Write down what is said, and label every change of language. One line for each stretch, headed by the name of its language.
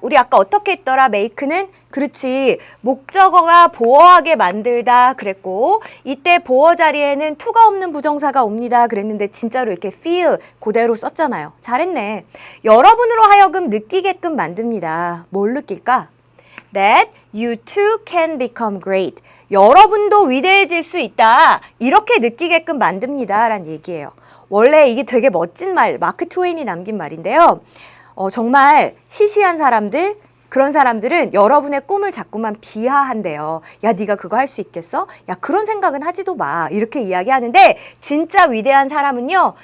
Korean: 우리 아까 어떻게 했더라? make는? 그렇지. 목적어가 보어하게 만들다 그랬고 이때 보어 자리에는 to가 없는 부정사가 옵니다. 그랬는데 진짜로 이렇게 feel 그대로 썼잖아요. 잘했네. 여러분으로 하여금 느끼게끔 만듭니다. 뭘 느낄까?
English: That you too can become great.
Korean: 여러분도 위대해질 수 있다. 이렇게 느끼게끔 만듭니다. 라는 얘기예요. 원래 이게 되게 멋진 말, 마크 트웨인이 남긴 말인데요. 정말 시시한 사람들, 그런 사람들은 여러분의 꿈을 자꾸만 비하한대요. 야, 네가 그거 할 수 있겠어? 야, 그런 생각은 하지도 마. 이렇게 이야기하는데 진짜 위대한 사람은요.